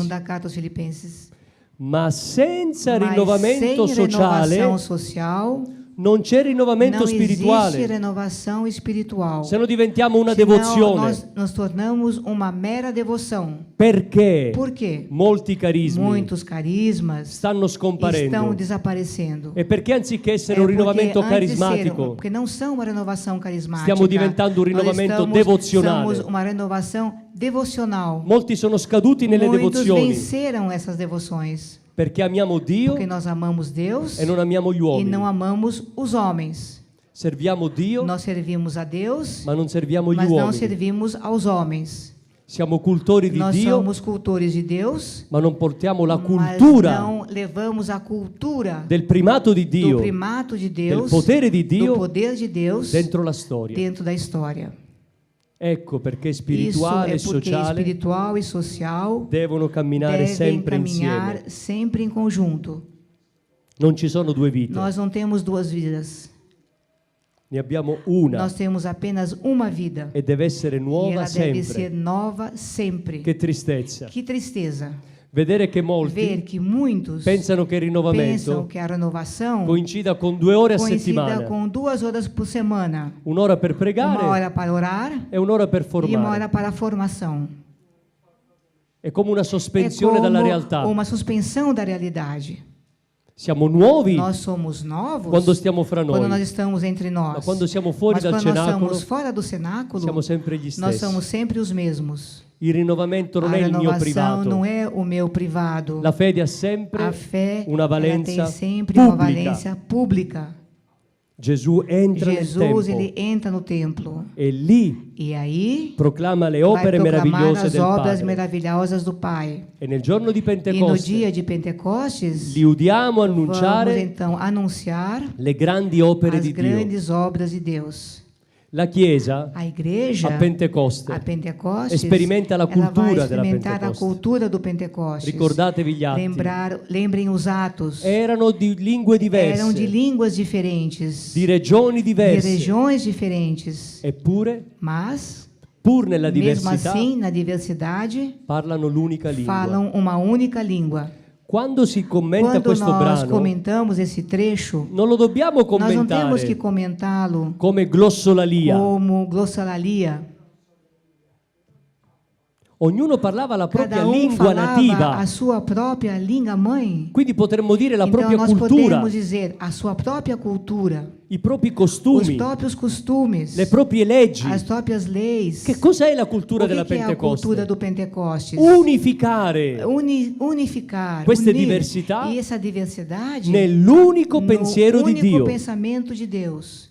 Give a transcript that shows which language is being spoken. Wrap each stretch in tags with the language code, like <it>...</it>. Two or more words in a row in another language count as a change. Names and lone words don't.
<pt>da carta aos Filipenses.</pt> <it>Ma senza</it> <pt>Mas</pt> <it>rinnovamento</it> <pt>sem</pt> <it>sociale</it> <pt>renovação social,</pt> <it>non c'è rinnovamento</it> <pt>não existe</pt> <it>spirituale.</it> <pt>renovação espiritual.</pt> <it>Se non diventiamo una</it> <pt>Senão,</pt> <it>devozione.</it> <pt>nós nos tornamos uma mera devoção.</pt> <it>Perché</it> <pt>Por quê?</pt> <it>molti carismi</it> <pt>Muitos carismas</pt> <it>stanno</it> <pt>estão</pt> <it>scomparendo?</it> <pt>desaparecendo.</pt> <it>E perché anziché essere</it> <pt>É</pt> <it>un</it> <pt>porque</pt> <it>rinnovamento</it> <pt>antes de ser-</pt> <it>carismatico,</it> <pt>porque não são uma renovação carismática.</pt> <it>stiamo diventando un</it> <pt>Nós</pt> <it>rinnovamento</it> <pt>somos</pt> <it>devozionale?</it> <pt>uma renovação devocional.</pt> <it>Molti sono scaduti nelle</it> <pt>Muitos</pt> <it>devozioni</it> <pt>venceram essas devoções.</pt> <it>perché amiamo Dio</it> <pt>Porque nós amamos Deus</pt> <it>e non amiamo gli</it> <pt>e</pt> <it>uomini.</it> <pt>não amamos os homens.</pt> <it>Serviamo Dio,</it> <pt>Nós servimos a Deus,</pt> <it>ma non serviamo gli</it> <pt>mas não</pt> <it>uomini.</it> <pt>servimos aos homens.</pt> <it>Siamo cultori di</it> <pt>Nós</pt> <it>Dio,</it> <pt>somos cultores de Deus,</pt> <it>ma non portiamo la</it> <pt>mas</pt> <it>cultura</it> <pt>não levamos a cultura</pt> <it>del primato di</it> <pt>do</pt> <it>Dio</it> <pt>primato de</pt> <it>del</it> <pt>Deus,</pt> <it>potere di</it> <pt>do</pt> <it>Dio</it> <pt>poder de Deus</pt> <it>dentro la storia.</it> <pt>dentro da história.</pt> <it>Ecco perché</it> <pt>Isso</pt> <it>spirituale</it> <pt>é e porque</pt> <it>sociale</it> <pt>espiritual e social</pt> <it>devono camminare</it> <pt>devem</pt> <it>sempre</it> <pt>caminhar</pt> <it>insieme.</it> <pt>sempre em conjunto.</pt> <it>Non ci sono due vite,</it> <pt>Nós não temos duas vidas.</pt> <it>ne abbiamo una</it> <pt>Nós temos apenas uma vida.</pt> <it>e deve essere</it> <pt>E</pt> <it>nuova</it> <pt>ela deve ser</pt> <it>sempre.</it> <pt>nova sempre.</pt> <it>Che tristezza.</it> <pt>Que tristeza</pt> <it>Vedere che</it> <pt>ver</pt> <it>molti</it> <pt>que muitos</pt> <it>pensano che il</it> <pt>pensam</pt> <it>rinnovamento</it> <pt>que a renovação</pt> <it>coincida con 2 ore a</it> <pt>coincida</pt> <it>settimana,</it> <pt>com 2 horas por semana.</pt> <it>un'ora per</it> <pt>Uma</pt> <it>pregare</it> <pt>hora para orar</pt> <it>e un'ora per</it> <pt>e uma</pt> <it>formare.</it> <pt>hora para a formação.</pt> <it>È come una</it> <pt>É</pt> <it>sospensione dalla realtà.</it> <pt>uma suspensão da realidade.</pt> <it>Siamo nuovi</it> <pt>Nós somos novos</pt> <it>quando stiamo fra</it> <pt>quando nós</pt> <it>noi,</it> <pt>estamos entre</pt> <it>ma</it> <pt>nós.</pt> <it>quando siamo fuori</it> <pt>Mas</pt> <it>dal</it> <pt>quando nós</pt> <it>cenacolo</it> <pt>estamos fora do cenáculo,</pt> <it>siamo sempre gli</it> <pt>nós</pt> <it>stessi.</it> <pt>somos sempre os mesmos.</pt> <it>Il rinnovamento non</it> <pt>A</pt> <it>è il mio</it> <pt>renovação</pt> <it>privato.</it> <pt>não é o meu privado.</pt> <it>La fede ha sempre</it> <pt>A fé</pt> <it>una</it> <pt>ela</pt> <it>valenza</it> <pt>tem sempre uma</pt> <it>pubblica.</it> <pt>valência pública.</pt> <it>Gesù entra nel</it> <pt>Jesus</pt> <it>tempo</it> <pt>ele entra no templo</pt> <it>e lì</it> <pt>e aí</pt> <it>proclama le</it> <pt>vai</pt> <it>opere</it> <pt>proclamar</pt> <it>meravigliose</it> <pt>as</pt> <it>del</it> <pt>obras</pt> <it>Padre.</it> <pt>maravilhosas do Pai.</pt> <it>E nel giorno di</it> <pt>E no</pt> <it>Pentecoste</it> <pt>dia de Pentecostes</pt> <it>li udiamo</it> <pt>vamos</pt> <it>annunciare</it> <pt>então anunciar</pt> <it>le grandi opere</it> <pt>as</pt> <it>di Dio.</it> <pt>grandes obras de Deus.</pt> <it>La Chiesa</it> <pt>A igreja</pt> <it>a Pentecoste</it> <pt>a Pentecostes</pt> <it>sperimenta la</it> <pt>ela vai</pt> <it>cultura della</it> <pt>experimentar a</pt> <it>Pentecoste.</it> <pt>cultura do Pentecostes.</pt> <it>Ricordatevi gli atti.</it> <pt>Lembrem os atos.</pt> <it>Erano di lingue</it> <pt>Eram</pt> <it>diverse,</it> <pt>de línguas diferentes,</pt> <it>di regioni</it> <pt>de</pt> <it>diverse,</it> <pt>regiões diferentes,</pt> <it>eppure,</it> <pt>mas</pt> <it>pur nella</it> <pt>mesmo</pt> <it>diversità,</it> <pt>assim, na diversidade,</pt> <it>parlano l'unica lingua.</it> <pt>falam uma única língua.</pt> <it>Quando si commenta</it> <pt>Quando</pt> <it>questo</it> <pt>nós</pt> <it>brano,</it> <pt>comentamos esse trecho,</pt> <it>non lo dobbiamo</it> <pt>nós não temos que</pt> <it>commentare</it> <pt>comentá-lo</pt> <it>come glossolalia.</it> <pt>como glossolalia.</pt> <it>Ognuno parlava la propria</it> <pt>Cada</pt> <it>lingua</it> <pt>falava</pt> <it>nativa,</it> <pt>a sua própria língua mãe.</pt> <it>quindi potremmo dire la</it> <pt>Então</pt> <it>propria</it> <pt>nós</pt> <it>cultura,</it> <pt>podemos dizer a sua própria cultura,</pt> <it>i propri</it> <pt>os</pt> <it>costumi,</it> <pt>próprios costumes,</pt> <it>le proprie leggi.</it> <pt>as próprias leis.</pt> <it>Che cos'è la cultura</it> <pt>O</pt> <it>della</it> <pt>que é a cultura</pt> <it>Pentecoste?</it> <pt>do Pentecostes?</pt> <it>Unificare</it> <pt>Unificar,</pt> <it>queste</it> <pt>unir,</pt> <it>diversità</it> <pt>e essa diversidade</pt> <it>nell'unico pensiero</it> <pt>no</pt> <it>di</it> <pt>único</pt> <it>Dio,</it> <pt>pensamento de Deus,</pt>